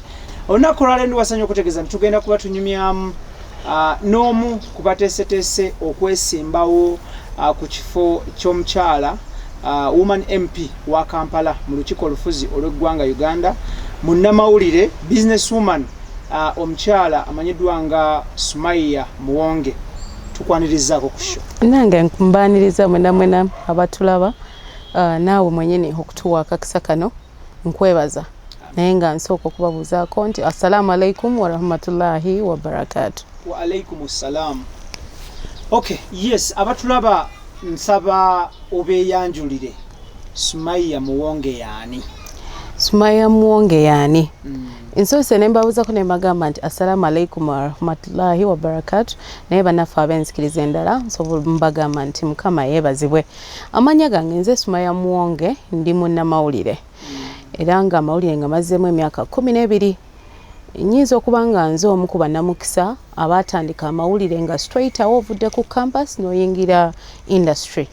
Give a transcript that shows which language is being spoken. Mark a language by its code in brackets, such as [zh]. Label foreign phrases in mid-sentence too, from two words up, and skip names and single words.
[lg] Olunaku olwaleero ndiwasanya okutegeeza nti tugenda kuba tunyumyamu n'omu kubateeseteese okwesimbawo ku kifo ky'omukyala [en] woman MP [lg] wa Kampala mu lukiiko olufuzi olw'eggwanga Uganda, munnamawulire businesswoman omukyala amanyiddwa nga SUMAYIYAH MUWONGE. Tukwanirizaako ku show. Nange nkumbaniriza mwena abatulaba naawe mwenyini okutuwa akakisa kano nkwebaza naye nga nsooka okubabuuzaako nti [ar] السلام عليكم ورحمة الله وبركاته. وعليكم السلام. [en] Okay, yes, [lg] abatulaba nsaba obeeyanjulire SUMAYIYAH MUWONGE yaani? SUMAYIYAH MUWONGE yaani? Nsoose ne mbabuuzako ne mbagamba nti [ar] السلام عليكم ورحمة الله وبركاته [lg] naye bannaffe ab'enzikiriza endala nsobola mbagamba nti Mukama yeebazibwe. Amannya gange nze SUMAYIYAH MUWONGE ndi munnamawulire era nga amawulire nga mazzeemu emyaka 12. Nnyinza okuba nga nze omu ku bannamukisa abaatandika amawulire nga straight awo ovudde ku campus n'oyingira industry.